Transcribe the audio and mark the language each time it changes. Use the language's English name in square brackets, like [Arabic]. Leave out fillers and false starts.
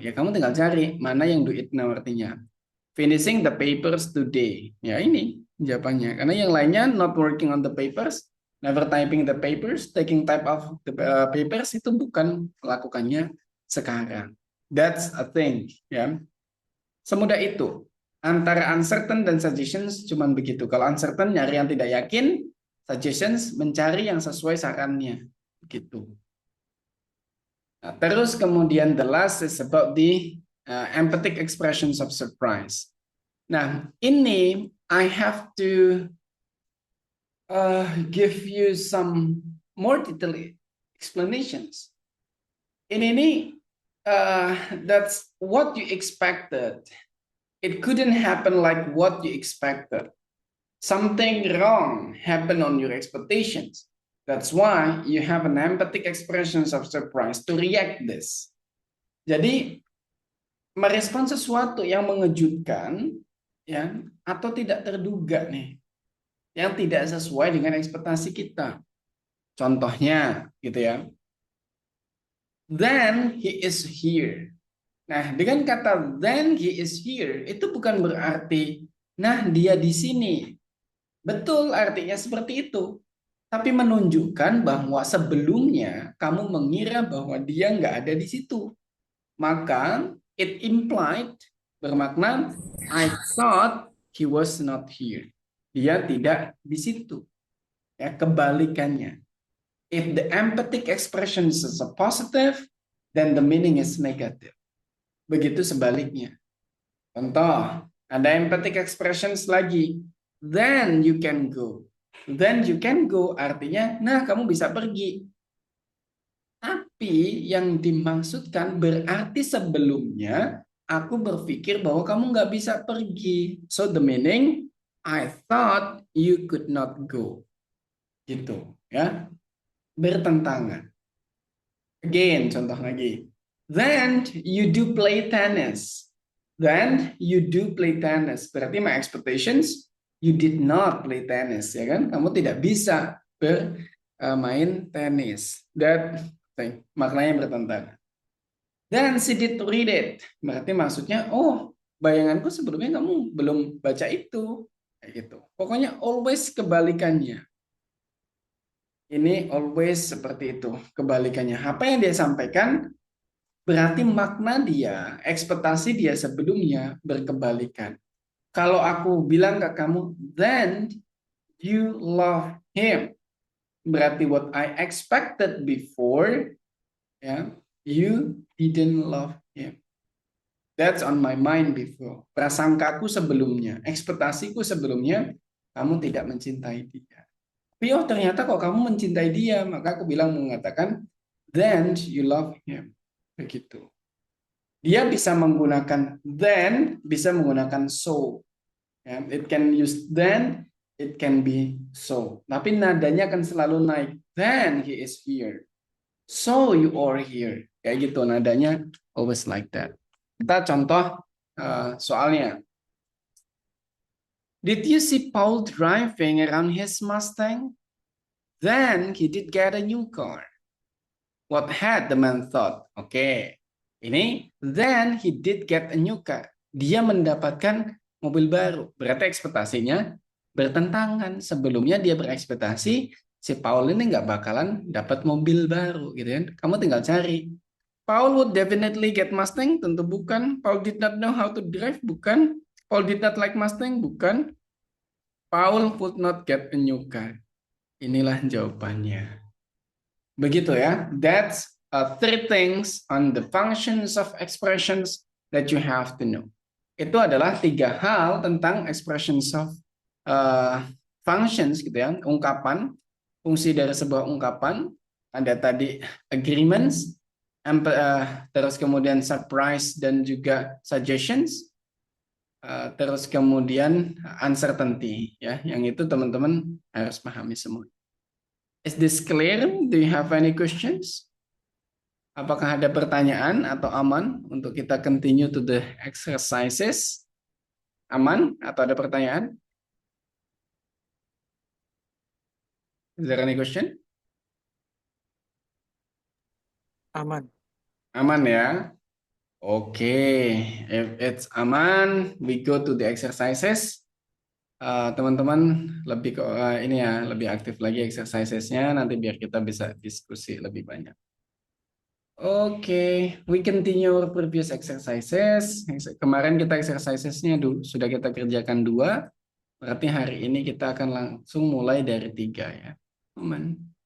[Indonesian] Ya kamu tinggal cari mana yang [English] do it now [Indonesian] artinya. [English] Finishing the papers today. [Indonesian] Ya ini jawabannya. Karena yang lainnya [English] not working on the papers, never typing the papers, taking type of the papers [Indonesian] itu bukan melakukannya sekarang. [English] That's a thing. Ya. [Indonesian] Semudah itu. Antara uncertain dan suggestions cuman begitu. Kalau uncertain nyari yang tidak yakin, suggestions mencari yang sesuai sarannya. Begitu. Nah, terus kemudian [English] the last is about the empathic expressions of surprise. [Indonesian] Nah, ini [English] I have to give you some more detailed explanations. Ini that's what you expected. It couldn't happen like what you expected. Something wrong happened on your expectations. That's why you have an empathic expressions of surprise to react this. [Indonesian] Jadi merespon sesuatu yang mengejutkan ya atau tidak terduga nih yang tidak sesuai dengan ekspektasi kita. Contohnya gitu ya. [English] Then he is here. [Indonesian] Nah, dengan kata [English] then he is here [Indonesian] itu bukan berarti nah dia di sini. Betul, artinya seperti itu. Tapi menunjukkan bahwa sebelumnya kamu mengira bahwa dia nggak ada di situ. [English] Maka it implied, bermakna I thought he was not here. [Indonesian] Dia tidak di situ. Ya, kebalikannya. [English] If the empathic expression is a positive, then the meaning is negative. [Indonesian] Begitu sebaliknya. Contoh, ada empathic expressions lagi. [English] Then you can go. Then you can go [Indonesian] artinya, nah kamu bisa pergi. Tapi yang dimaksudkan berarti sebelumnya aku berpikir bahwa kamu nggak bisa pergi. [English] So the meaning, I thought you could not go. [Indonesian] Gitu, ya. Bertentangan. Again, contoh lagi. [English] Then you do play tennis. Then you do play tennis. Berarti my expectations, you did not play tennis, [Indonesian] ya kan? Kamu tidak bisa bermain tenis. [English] That thing, [Indonesian] maknanya bertentangan. [English] Then she did read it. [Indonesian] Berarti maksudnya, oh, bayanganku sebelumnya kamu belum baca itu. Kayak gitu. Pokoknya always kebalikannya. Ini always seperti itu, kebalikannya. Apa yang dia sampaikan berarti makna dia, ekspektasi dia sebelumnya berkebalikan. Kalau aku bilang ke kamu, [English] then you love him. [Indonesian] Berarti what I expected before, ya, you didn't love him. That's on my mind before. Prasangkaku sebelumnya, ekspektasiku sebelumnya, kamu tidak mencintai dia. Tapi oh ternyata kok kamu mencintai dia, maka aku mengatakan, [English] then you love him. [Indonesian] Begitu. Dia bisa menggunakan then, bisa menggunakan so. [English] It can use then, it can be so. [Indonesian] Tapi nadanya akan selalu naik. [English] Then he is here. So you are here. [Indonesian] Kayak gitu nadanya [English] always like that. [Indonesian] Kita contoh soalnya. [English] Did you see Paul driving around his Mustang? Then he did get a new car. What had the man thought? Oke. Ini then he did get a new car. [Indonesian] Dia mendapatkan mobil baru. Berarti ekspektasinya bertentangan. Sebelumnya dia berekspektasi si Paul ini nggak bakalan dapat mobil baru, gitu kan? Kamu tinggal cari. [English] Paul would definitely get Mustang, [Indonesian] tentu bukan. [English] Paul did not know how to drive, bukan. Paul did not like Mustang, bukan. Paul would not get a new car. [Indonesian] Inilah jawabannya. Begitu ya. [English] That's three things on the functions of expressions that you have to know. [Indonesian] Itu adalah tiga hal tentang expressions of uh, functions gitu ya, ungkapan, fungsi dari sebuah ungkapan. Ada tadi agreements, terus kemudian surprise dan juga suggestions, terus kemudian uncertainty ya. Yang itu teman-teman harus pahami semua. [English] Is this clear? Do you have any questions? [Indonesian] Apakah ada pertanyaan atau aman untuk kita [English] continue to the exercises? [Indonesian] Aman atau ada pertanyaan? [English] Is there any question? [Indonesian] Aman. Aman ya. [English] Oke, if it's aman, we go to the exercises. [Indonesian] Teman-teman lebih ini ya, lebih aktif lagi exercisesnya nanti biar kita bisa diskusi lebih banyak. [English] Oke, we continue our previous exercises. [Indonesian] Kemarin kita exercisesnya sudah kita kerjakan 2, berarti hari ini kita akan langsung mulai dari 3 ya. Aman.